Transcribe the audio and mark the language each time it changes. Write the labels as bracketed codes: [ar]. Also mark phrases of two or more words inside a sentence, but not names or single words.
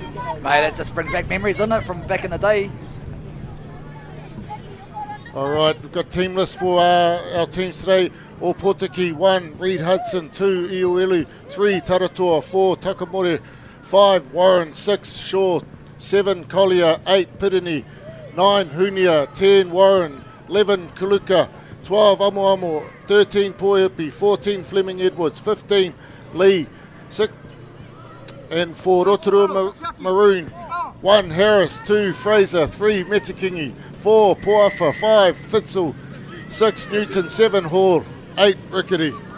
[en] Mate, that just brings back memories, doesn't it, from back in the day? All right, we've got team list for our teams today. Opotiki 1, Reed Hudson 2, Ioelu 3, Taratoa 4, Takamore 5, Warren 6, Shaw 7, Collier 8, Pirini 9, Hunia 10, Warren 11, Kaluka 12, Amoamo 13, Poiupi 14, Fleming Edwards 15, Lee 6, and for Rotorua Maroon 1, Harris 2, Fraser 3, Metikingi 4, Poafa 5, Fitzel 6, Newton 7, Hall 8, Rickety.